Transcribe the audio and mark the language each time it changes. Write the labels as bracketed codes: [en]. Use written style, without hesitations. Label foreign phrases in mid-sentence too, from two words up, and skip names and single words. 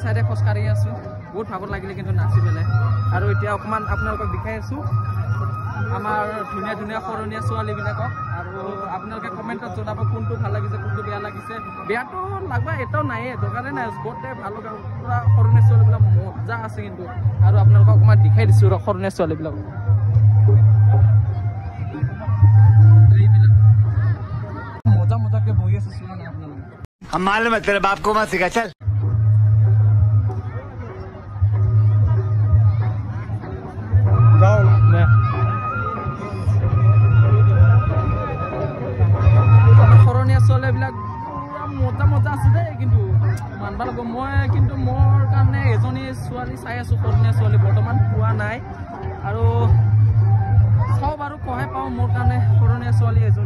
[as] চাইডে খোজকাঢ়ি আছোঁ বহুত ভাগৰ লাগিলে কিন্তু নাচি পেলাই আৰু এতিয়া অকণমান আপোনালোকক দেখাই আছোঁ আমাৰ ধুনীয়া ধুনীয়া সৰণীয়া ছোৱালীবিলাকক আৰু আপোনালোকে কমেণ্টত জনাব কোনটো ভাল লাগিছে কোনটো বেয়া লাগিছে বেয়াটো লাগবা এটাও নাইয়ে দৰকাৰে নাই গোটেই ভাল লগা পূৰা সৰণীয়া ছোৱালীবিলাক মজা আছে কিন্তু আৰু আপোনালোকক অকণমান দেখাই দিছোঁ সৰণীয়া ছোৱালীবিলাক মজা মজাকে বহি আছে চোৱা নাই আপোনালোকে [hi] हम मालूम है तेरे बाप को मत सिखा चल [as] যাও নে সৰণীয়া ছোৱালীবিলাক পুৰা মজা আছে দেই কিন্তু মানবা লাগিব মই কিন্তু মোৰ কাৰণে এজনী ছোৱালী চাই আছোঁ সৰণীয়া ছোৱালী বৰ্তমান পোৱা নাই আৰু চাওঁ বাৰু কহে পাওঁ মোৰ কাৰণে সৰণীয়া ছোৱালী এজনী